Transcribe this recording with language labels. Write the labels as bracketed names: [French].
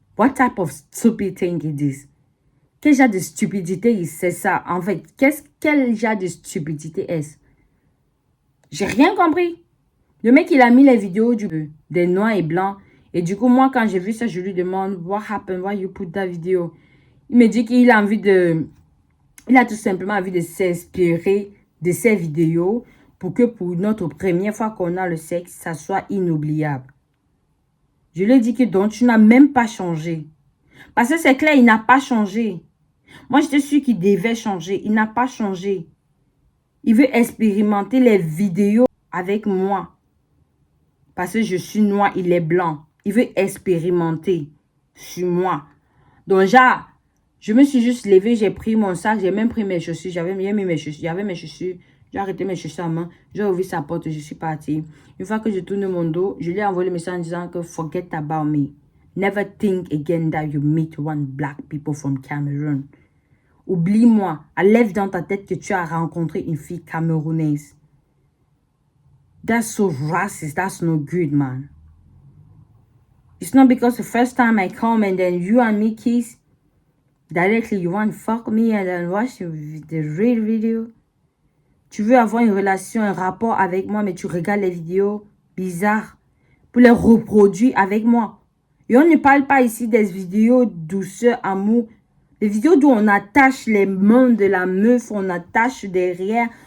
[English] What type of stupid thing is this? [French] Quel genre de stupidité c'est ça? En fait, quel genre de stupidité est-ce? J'ai rien compris. Le mec, il a mis les vidéos des noirs et blancs. Et du coup, moi, quand j'ai vu ça, je lui demande, [English] what happened? Why you put that video? [French] Il me dit qu'il a envie de... Il a tout simplement envie de s'inspirer de ces vidéos pour que pour notre première fois qu'on a le sexe, ça soit inoubliable. Je lui ai dit que donc, tu n'as même pas changé. Parce que c'est clair, il n'a pas changé. Moi, j'étais sûre qu'il devait changer. Il n'a pas changé. Il veut expérimenter les vidéos avec moi. Parce que je suis noire, il est blanc. Il veut expérimenter sur moi. Donc, genre, je me suis juste levée, j'ai pris mon sac, j'ai même pris mes chaussures. J'avais mis mes chaussures. Il y avait mes chaussures. J'ai arrêté mes chaussures à main. J'ai ouvert sa porte, je suis partie. Une fois que je tourne mon dos, je lui ai envoyé le message en disant que [English] forget about me. Never think again that you meet one black people from Cameroon. [French] Oublie-moi. Lève dans ta tête que tu as rencontré une fille camerounaise. [English] That's so racist. That's no good, man. It's not because the first time I come and then you and me kiss. Directly, you want to fuck me and then watch the real video. [French] Tu veux avoir une relation, un rapport avec moi, mais tu regardes les vidéos bizarres pour les reproduire avec moi. Et on ne parle pas ici des vidéos douceur, amour. Les vidéos d'où on attache les mains de la meuf, on attache derrière,